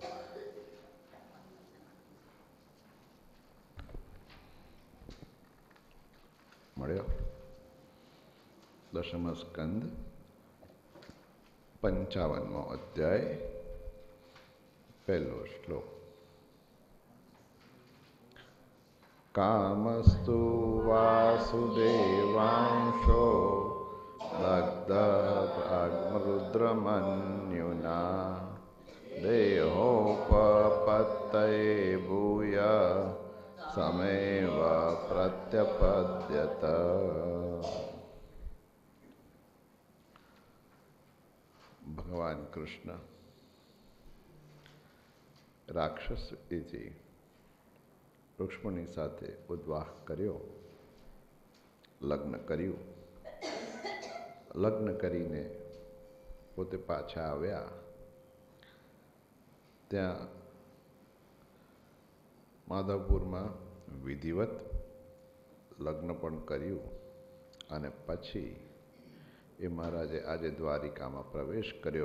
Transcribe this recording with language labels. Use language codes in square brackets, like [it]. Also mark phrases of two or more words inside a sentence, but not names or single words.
[gu] મળ્યો? દશમ સ્કંદ 55 અધ્યાય પહેલો શ્લોક। [sa] कामस्तु वासुदेवांशो दग्धरुद्रमन्युना देहोपपत्तये भूय समेव प्रत्यपद्यत। भगवान कृष्ण राक्षस इति [gu] રૂક્ષ્મણી સાથે ઉદ્વાહ કર્યો, લગ્ન કર્યું। લગ્ન કરીને પોતે પાછા આવ્યા। ત્યાં માધવપુરમાં વિધિવત લગ્ન પણ કર્યું અને પછી એ મહારાજે આજે દ્વારિકામાં પ્રવેશ કર્યો।